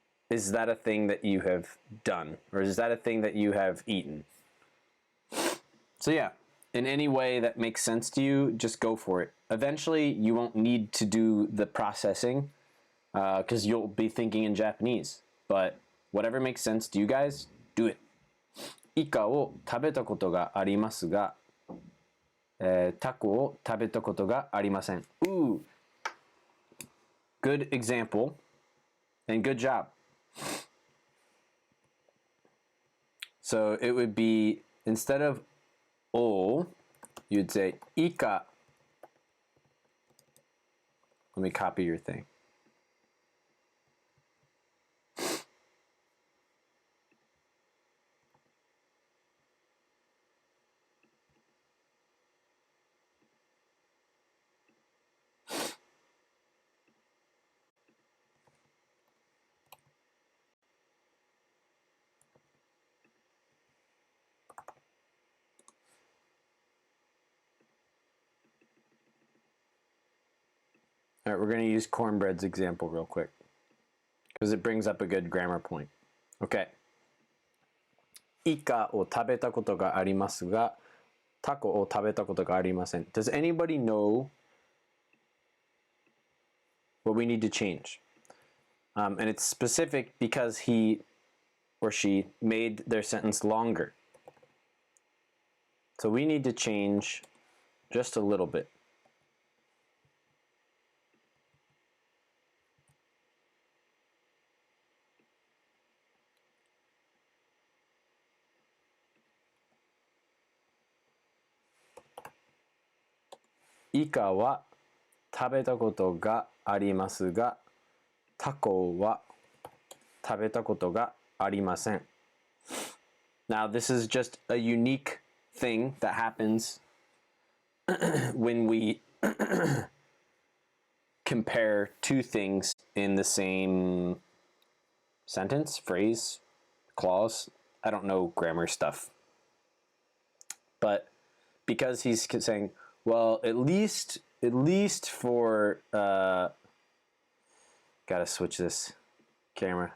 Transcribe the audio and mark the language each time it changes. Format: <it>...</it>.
<en>Is that a thing that you have done? Or is that a thing that you have eaten? So yeah, in any way that makes sense to you, just go for it. Eventually, you won't need to do the processing because you'll be thinking in Japanese. But whatever makes sense to you guys, do it.</en> <ja>イカを食べたことがありますが、タコを食べたことがありません.</ja> <en>Ooh. Good example and good job. So it would be, instead of o, you'd say イカ. Let me copy your thing. All right, we're going to use cornbread's example real quick because it brings up a good grammar point. Okay.</en> <ja>イカを食べたことがありますが、タコを食べたことがありません。</ja> <en>Does anybody know what we need to change? And it's specific because he or she made their sentence longer. So we need to change just a little bit.</en> <ja>Ika wa 食べたことがありますが、タコは食べたことがありません。</ja> <en>Now, this is just a unique thing that happens when we compare two things in the same sentence, phrase, clause. I don't know grammar stuff. But because he's saying, well, at least for gotta switch this camera.</en>